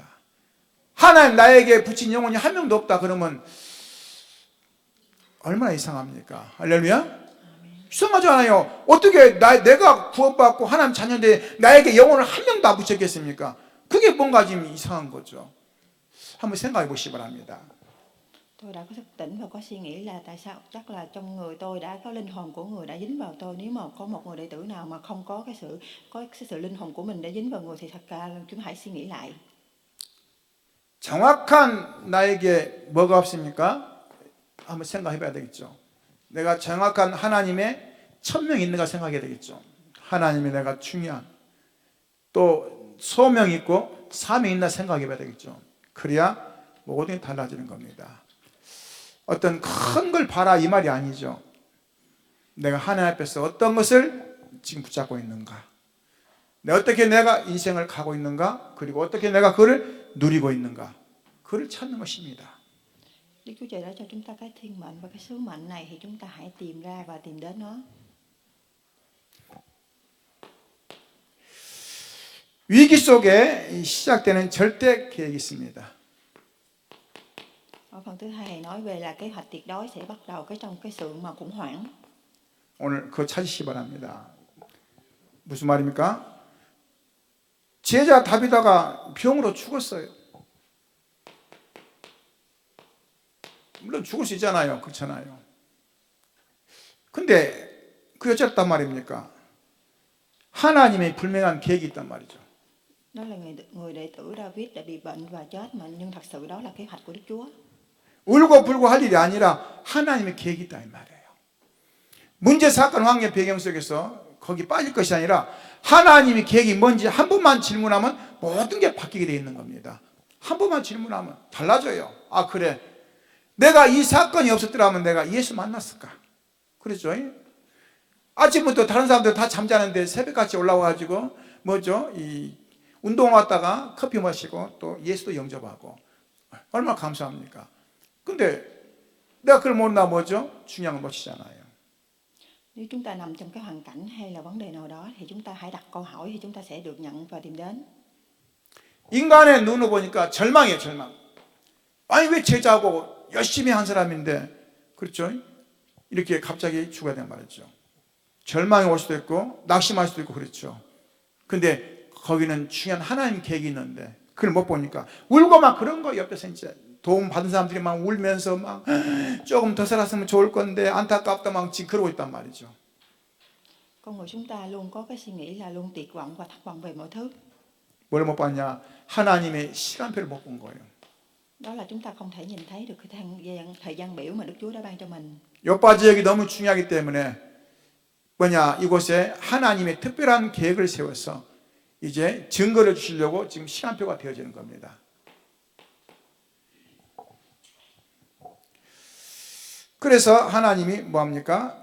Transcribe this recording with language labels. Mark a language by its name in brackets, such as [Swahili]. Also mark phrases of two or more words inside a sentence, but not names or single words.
[Korean] 하나님 나에게 붙인 영혼이 한 명도 없다 그러면 얼마나 이상합니까? 할렐루야? 이상하지 않아요. 어떻게 내가 구원받고 하나님 자녀인데 나에게 영혼을 한 명도 안 붙였겠습니까? 그게 뭔가 좀 이상한 거죠. 한번 생각해 보시기 바랍니다. [Vietnamese] Tôi đã có thức tỉnh và có suy nghĩ là tại sao chắc là trong người tôi đã có linh hồn của người đã dính vào tôi. Nếu mà có một người đệ tử nào mà không có cái sự linh hồn của mình đã dính vào người thì thật ra chúng hãy suy nghĩ lại. [Korean] 정확한 나에게 뭐가 없습니까? 한번 생각해 봐야 되겠죠. 내가 정확한 하나님의 천명이 있는가 생각해야 되겠죠. 하나님이 내가 중요한 또 소명이 있고 사명이 있나 생각해 봐야 되겠죠. 그래야 모든 게 달라지는 겁니다. 어떤 큰 걸 봐라 이 말이 아니죠. 내가 하나님 앞에서 어떤 것을 지금 붙잡고 있는가, 어떻게 내가 인생을 가고 있는가, 그리고 어떻게 내가 그를 누리고 있는가, 그를 찾는 것입니다. [Vietnamese] Đức Chúa Trời đã cho chúng ta cái thiên mệnh và cái sứ mệnh này thì chúng ta hãy tìm ra và tìm đến nó. [Korean] 위기 속에 시작되는 절대 계획이 있습니다. [Vietnamese] Ở phần thứ hai này nói về là kế hoạch tuyệt đối sẽ bắt đầu trong cái sự mà khủng hoảng. [Korean] 오늘 그거 찾으시기 바랍니다. 무슨 말입니까? 제자 다비다가 병으로 죽었어요. 물론 죽을 수 있잖아요. 그렇잖아요. 근데 그게 어쨌단 말입니까? 하나님의 분명한 계획이 있단 말이죠. [Vietnamese] Đó là người đệ tử David đã bị bệnh và chết, mà nhưng thật sự đó là kế hoạch của Đức Chúa. [Korean] 울고 불고 할 일이 아니라 하나님의 계획이 있다 이 말이에요. 문제 사건 황해 배경 속에서 거기 빠질 것이 아니라 하나님의 계획이 뭔지 한 번만 질문하면 모든 게 바뀌게 되어 있는 겁니다. 한 번만 질문하면 달라져요. 아 그래, 내가 이 사건이 없었더라면 내가 예수 만났을까? 그렇죠? 아침부터 다른 사람들 다 잠자는데 새벽같이 올라와가지고 뭐죠? 이 운동 왔다가 커피 마시고 또 예수도 영접하고 얼마나 감사합니까? 근데 내가 그걸 모르나 뭐죠? 중요한 건 못이잖아요. [Vietnamese] Nếu chúng ta nằm trong cái hoàn cảnh hay là vấn đề nào đó thì chúng ta hãy đặt câu hỏi thì chúng ta sẽ được nhận và tìm đến. [Korean] 인간의 눈으로 보니까 절망이에요, 절망. 아니 왜 제자고 열심히 한 사람인데 그렇죠? 이렇게 갑자기 죽어야 되는 말이죠. 절망이 올 수도 있고 낙심할 수도 있고 그렇죠. 근데 거기는 중요한 하나님 계획이 있는데 그걸 못 보니까 울고 막 그런 거 옆에서 이제 도움 받은 사람들이 막 울면서 막 조금 더 살았으면 좋을 건데 안타깝다 막 지금 그러고 있단 말이죠. [Vietnamese] Con người chúng ta luôn có cái suy nghĩ là luôn tuyệt vọng và thất vọng về mọi thứ. [Korean] 뭘 못 봤냐? 하나님의 시간표를 못 본 거예요. [Vietnamese] Đó là chúng ta không thể nhìn thấy được cái thời gian biểu mà Đức Chúa đã ban cho mình. [Korean] 요파 지역이 너무 중요하기 때문에 뭐냐, 이곳에 하나님의 특별한 계획을 세워서 이제 증거를 주시려고 지금 시간표가 되어지는 겁니다. 그래서 하나님이 뭐합니까?